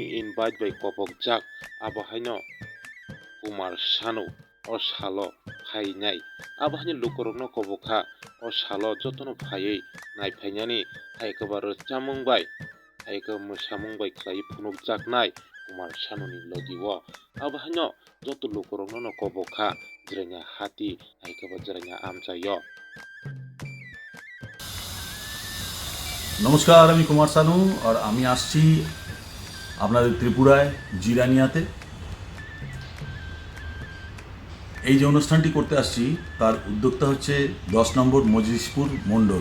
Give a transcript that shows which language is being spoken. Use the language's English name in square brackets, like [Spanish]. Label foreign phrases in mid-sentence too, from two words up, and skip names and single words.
[English] invite by [Kok Borok] kobokjak abo haino Kumar Sanu o salo phainai abo haino lukurokno kobokha o salo jotono phaiui naiphainani haikaba Rwchap mung bai haika mwsamung bai khlai phunukjaknai Kumar Sanu ni logi o abo haino joto lukurokno no kobokha Jirania hati haikaba Jirania Amchaio। [Bangla] নমস্কার, আমি কুমার সানু আর আমি আসছি আপনাদের ত্রিপুরায় জিরানিয়াতে। এই যে অনুষ্ঠানটি করতে আসছি তার উদ্যোক্তা হচ্ছে 10 নম্বর মজলিশপুর মণ্ডল।